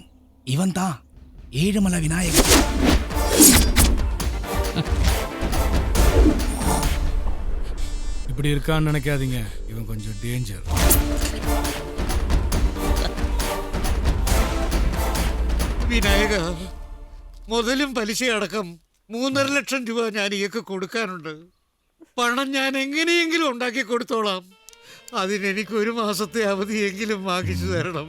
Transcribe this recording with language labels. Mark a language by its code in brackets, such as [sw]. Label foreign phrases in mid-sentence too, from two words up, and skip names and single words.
[ta] இவன் தான் ஏழுமலை விநாயகர். இப்படி இருக்கான்னு நினைக்காதீங்க, இவன் கொஞ்சம் டேஞ்சர். [ml] വിനായക, മുതലും പലിശയടക്കം 3.5 ലക്ഷം രൂപ ഞാൻ ഇയൊക്കെ കൊടുക്കാനുണ്ട്. പണം ഞാൻ എങ്ങനെയെങ്കിലും ഉണ്ടാക്കി കൊടുത്തോളാം. അതിനെനിക്ക് 1 മാസത്തെ അവധിയെങ്കിലും വാങ്ങിച്ചു തരണം.